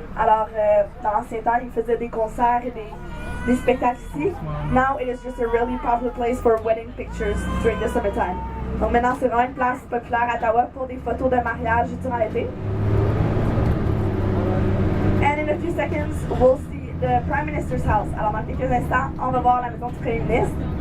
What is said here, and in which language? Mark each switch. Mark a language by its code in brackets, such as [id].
[fr] Alors, dans l'ancien temps, ils faisaient des concerts et des spectacles ici. [en] Now it is just a really popular place for wedding pictures during the summertime. [fr] Donc maintenant, c'est vraiment une place populaire à Ottawa pour des photos de mariage durant l'été. [en] And in a few seconds, we'll see the Prime Minister's house. [fr] Alors dans quelques instants, on va voir la maison du Premier ministre.